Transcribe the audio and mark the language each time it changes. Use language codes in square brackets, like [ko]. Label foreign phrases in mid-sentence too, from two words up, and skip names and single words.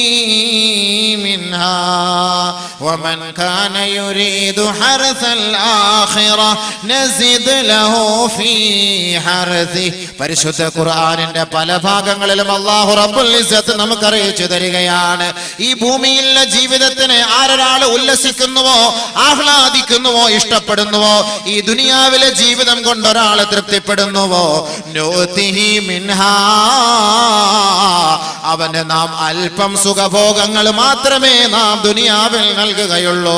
[ar] منها ومن كان يريد حرث الآخرة نزد له في حرثه. [ml] പരിശുദ്ധ ഖുർആനിന്റെ പല ഭാഗങ്ങളിലും [ar] الله رب العزة [ml] നമുക്ക് അറിയിച്ചു തരികയാണ്, ഈ ഭൂമിയിലെ ജീവിതത്തിന് ആരൊരാൾ ഉല്ലസിക്കുന്നുവോ, ആഹ്ലാദിക്കുന്നുവോ, ഇഷ്ടപ്പെടുന്നുവോ, ഈ ദുനിയാവിലെ ജീവിതം കൊണ്ട് ഒരാൾ തൃപ്തിപ്പെടുന്നുവോ, [ar] نؤته منها, [ml] അവന് നാം അല്പം സുഖഭോഗങ്ങൾ മാത്രമേ നാം ദുനിയാവിൽ നൽകുകയുള്ളൂ.